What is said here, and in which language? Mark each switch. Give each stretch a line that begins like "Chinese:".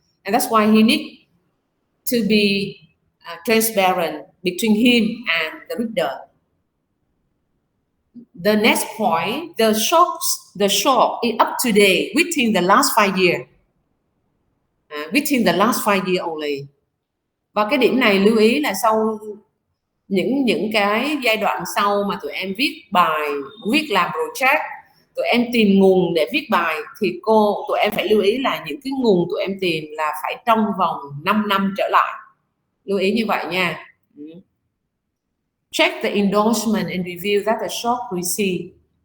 English: And that's why he need to be transparent between him and the reader. The next point, the shop is up to date within the last 5 years. Within the last 5 years only.
Vietnamese: Và cái điểm này lưu ý là sau những cái giai đoạn sau mà tụi em viết bài, viết làm project, tụi em tìm nguồn để viết bài thì tụi em phải lưu ý là những cái nguồn tụi em tìm là phải trong vòng 5 năm trở lại. Lưu ý như vậy nha.
English: Check the endorsement and review that the shop received.